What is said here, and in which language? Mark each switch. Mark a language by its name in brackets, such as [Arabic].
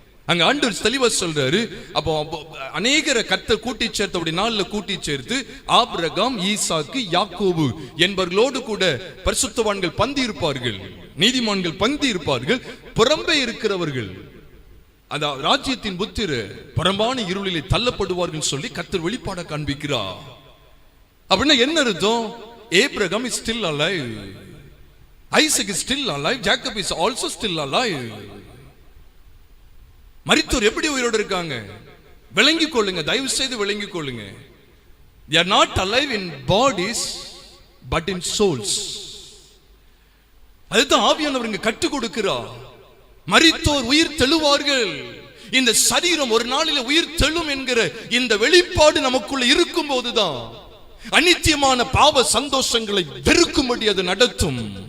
[Tamil] அங்க ஆண்டவர் தெளிவா சொல்றாரு. அப்போ அநேகரை கர்த்தர் கூட்டி சேர்த்து, அப்படி நாள்ல கூட்டி சேர்த்து ஆபிரகாம், ஈசாக்கு, யாக்கோபு என்பவர்களோடு கூட பரிசுத்தவான்கள் பந்தி இருப்பார்கள், நீதிமான்கள் பந்தி இருப்பார்கள், புறம்பே இருக்கிறவர்கள் அந்த ராஜ்யத்தின் புத்திர பரம்பான இருளிலே தள்ளப்படுவார்கள் சொல்லி கர்த்தர் வெளிப்பாட காண்பிக்கிறார். அப்படின்னா என்ன அர்த்தம்? [English] Abraham is still alive, Isaac is still alive, Jacob is also still alive. [Tamil] மரித்தோர் எப்படி உயிரோடு இருக்காங்க? விளங்கிக் கொள்ளுங்க, தயவு செய்து விளங்கிக் கொள்ளுங்க. [English] They are not alive in bodies but in souls. [Tamil] அதுதான் ஆவியானவர் இங்க கற்றுக் கொடுக்கிறார். மரித்தோர் உயிர் தெழுவார்கள். இந்த சரீரம் ஒரு நாளில உயிர் தெழும் என்கிற இந்த வெளிப்பாடு நமக்குள்ள இருக்கும் போதுதான் அநித்தியமான பாவ சந்தோஷங்களை வெறுக்கும்படி அது நடத்தும்.